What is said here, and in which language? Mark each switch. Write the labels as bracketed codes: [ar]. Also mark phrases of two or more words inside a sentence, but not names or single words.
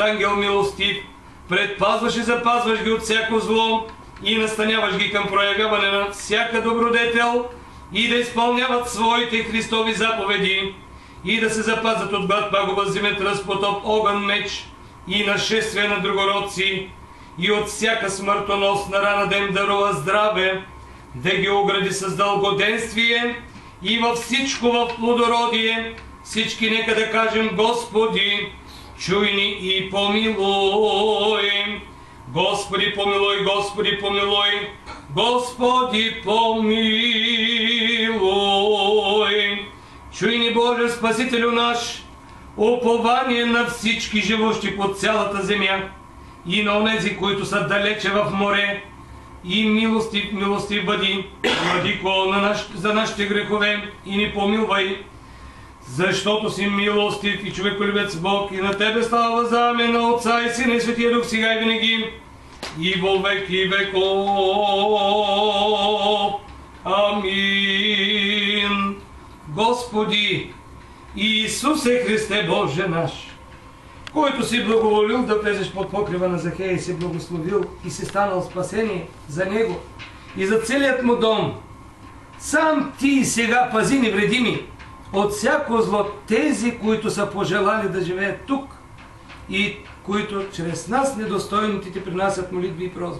[bg] ангел милостив, предпазваш и запазваш ги от всяко зло и настаняваш ги към проявяване на всяка добродетел и да изпълняват своите Христови заповеди и да се запазят от глад, пагуба, земетръс, потоп, огън, меч и нашествие на другородци и от всяка смъртоносна рана, да им дарува здраве, да ги огради с дългоденствие и във всичко в плодородие. Всички нека да кажем: Господи, чуй ни и помилуй. Господи, помилуй, Господи, помилуй, Господи, помилуй. Чуй ни, Боже, Спасителю наш, упование на всички живущи по цялата земя и на онези, които са далече в море, и милостив бъди, Владико, за нашите грехове, и ни помилвай, защото си милостив и човеколюбец Бог, и на Тебе слава въздаем на Отца и Сина и Светия Дух, сега и винаги, [cu] и во веки веков. Амин. [bg] Господи Исусе Христе, Боже наш, който си благоволил да влезеш под покрива на Захея и си благословил и си станал спасение за него и за целият му дом, сам Ти сега пази невредими от всяко зло тези, които са пожелали да живеят тук и които чрез нас недостойните Ти принасят молитви и прозби.